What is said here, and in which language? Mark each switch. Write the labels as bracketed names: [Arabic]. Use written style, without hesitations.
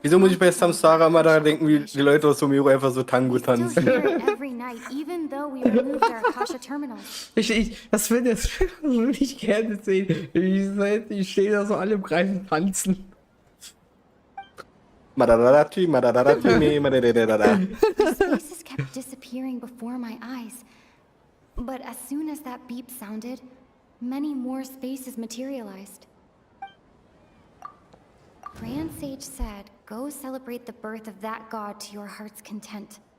[German] Wieso muss ich bei Samsara immer daran denken, wie die Leute aus Sumeru einfach so Tango [English] We still [German] tanzen? [English] hear it every night, even though we removed our Akasha terminals. [German] Das würde ich gerne sehen. Ich stehe da so alle im Kreis und tanzen. Madadadati, madadadati, me, madadadada. [English] The spaces kept disappearing before my eyes. But as soon as that beep sounded, many more spaces materialized. Grand Sage said, go celebrate the birth of that god to your heart's content.